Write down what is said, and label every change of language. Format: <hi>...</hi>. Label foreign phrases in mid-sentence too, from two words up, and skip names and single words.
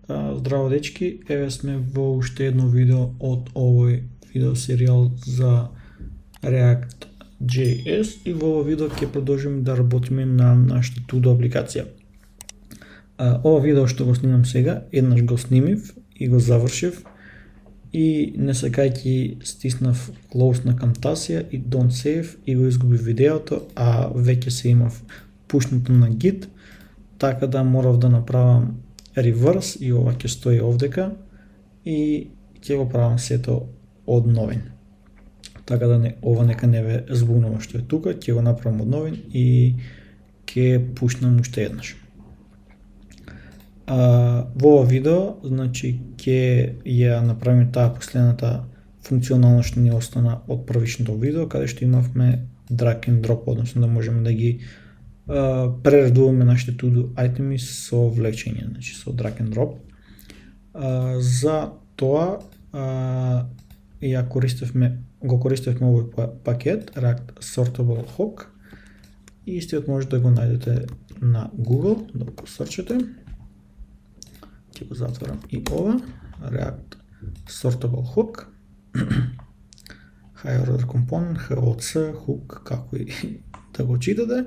<mk>Здраво дечки, еве сме во уште едно видео од овој видеосеријал за React.js и во ова видео ќе продолжиме да работиме на нашата To-Do апликација. Ова видео што го снимам сега, еднаш го снимив и го завршив и не сакајќи стиснав close на Camtasia и</mk> <en>don't save</en> <mk>и го изгубив видеото, а веќе се имав пушнато на Git, така да морав да направам reverse и ова ќе стои овдека и ќе го правам сето од новин. Така да ова нека не ве збунува што е тука, ќе го направам од новин и ќе пушнам уште еднаш. Во ова видео, значи, ќе ја направиме таа последната функционалност што ни остана од првичното видео, каде што имавме</mk> <en>drag and drop,</en> <mk>односно да можеме да ги прередуваме нашите to-do айтеми со влечење, значи со</mk> <en>drag and drop.</en> <mk>За тоа го користевме овој пакет React Sortable Hook и истиот може да го најдете на Google, да го срчете. Ќе го затворам и ова,</mk> <en>React Sortable Hook, High Order Component, HOC, Hook,</en> <mk>како и да го читате.</mk>